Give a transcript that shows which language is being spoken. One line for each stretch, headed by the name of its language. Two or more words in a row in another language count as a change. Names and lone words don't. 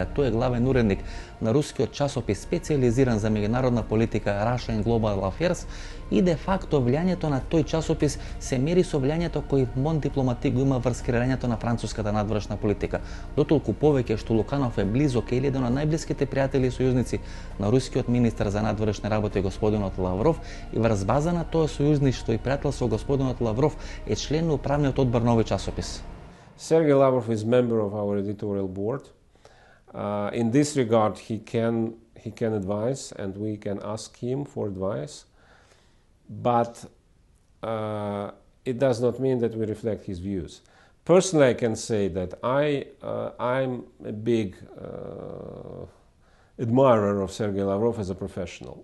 Macedonian: Тој е главен уредник на рускиот часопис специјализиран за меѓународна политика Russia and Global Affairs и де факто влијањето на тој часопис се мери со влијањето кој Мон Дипломатик го има врз креирањето на француската надвршна политика. Дотолку повеќе што Луканов е близок или еден од најблиските пријатели и сојузници на рускиот министар за надвршни работи господинот Лавров и врз база на тоа сојузништво и пријателство господинот Лавров е член на управниот одбор на овој часопис.
English: Sergei Lavrov is member of our editorial board. In this regard, he can advise, and we can ask him for advice. But it does not mean that we reflect his views. Personally, I can say that I'm a big admirer of Sergei Lavrov as a professional.